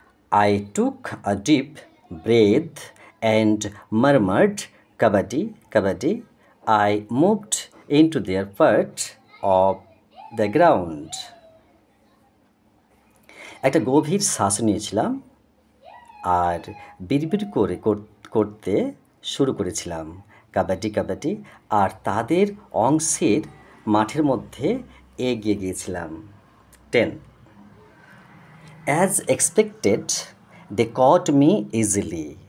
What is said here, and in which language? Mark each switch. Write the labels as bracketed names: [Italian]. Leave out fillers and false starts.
[English] I took a deep breath and murmured, "Kabaddi, kabaddi." I moved into their part of the ground. [Bangla] একটা গভীর শ্বাস নিয়েছিলাম আর বিড়বিড় করে করতে শুরু করেছিলাম কাবাডি কাবাডি, আর তাদের অংশের মাঠের মধ্যে এগিয়ে গিয়েছিলাম। [English] 10. As expected, they caught me easily.